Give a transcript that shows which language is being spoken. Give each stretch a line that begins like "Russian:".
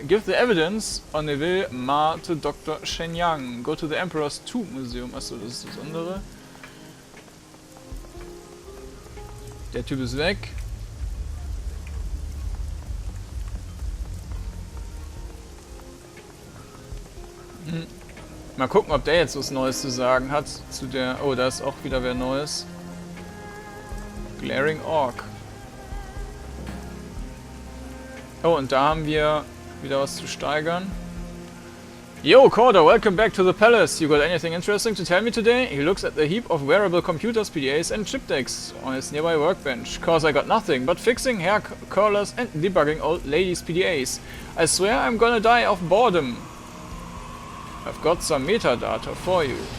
English: Give the evidence on Neville Ma to Dr. Shenyang. Go to the Emperor's Tomb Museum.
German: Achso, das ist das andere. Der Typ ist weg. Mal gucken, ob der jetzt was Neues zu sagen hat zu der... Oh, da ist auch wieder wer Neues. Glaring Orc. Oh, und da haben wir wieder was zu steigern.
English: Yo, Korda, welcome back to the palace. You got anything interesting to tell me today? He looks at the heap of wearable computers, PDAs and chip decks on his nearby workbench. Cause I got nothing but fixing hair curlers and debugging old ladies' PDAs. I swear I'm gonna die of boredom. I've got some metadata for you.